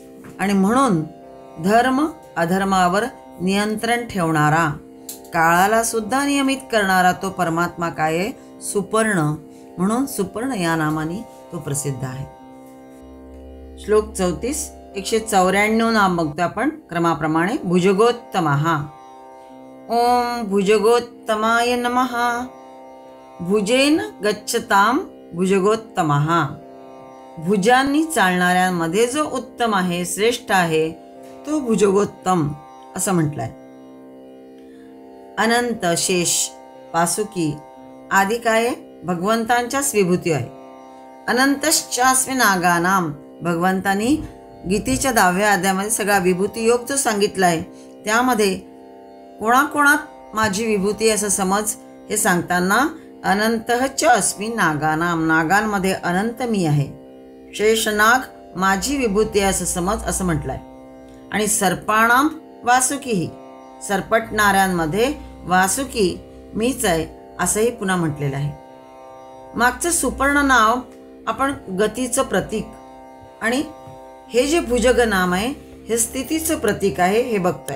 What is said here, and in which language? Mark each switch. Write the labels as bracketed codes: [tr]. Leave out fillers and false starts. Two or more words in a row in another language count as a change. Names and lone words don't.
[mr] आणि म्हणून धर्म अधर्मावर नियंत्रण ठेवणारा, काळाला सुद्धा नियमित करणारा तो परमात्मा काय आहे? सुपर्ण. म्हणून सुपर्ण या नामाने तो प्रसिद्ध आहे. श्लोक 34. 194 नाम बघतो आपण क्रमाप्रमाणे. [sa] भुजगोत्तमः. ओम भुजगोत्तमाय नमः. भुजेन गच्छताम भुजगोत्तमः. [mr] भुजांनी चालणाऱ्यांमध्ये जो उत्तम आहे, श्रेष्ठ आहे, तो भुजगोत्तम असं म्हटलंय. अनंत, शेष, वासुकी आदी काय? भगवंतांच्याच विभूती आहे. [sa] अनंतश्चास्मी नागानाम. [mr] भगवंतांनी गीतेच्या 10व्या अध्यायामध्ये सगळा विभूती योग जो सांगितला आहे, त्यामध्ये कोणाकोणात माझी विभूती असं समज हे सांगताना [sa] अनंतः च अस्मी नागानाम, [mr] नागांमध्ये अनंत मी आहे. शेषनाग माझी विभूती आहे असं समज असं म्हटलंय. आणि सर्पाणाम वासुकीही, सरपटणाऱ्यांमध्ये वासुकी मीच आहे असंही पुन्हा म्हटलेलं आहे. मागचं सुपर्ण नाव आपण गतीचं प्रतीक आणि हे जे भुजग नाम आहे हे स्थितीचं प्रतीक आहे हे बघतोय.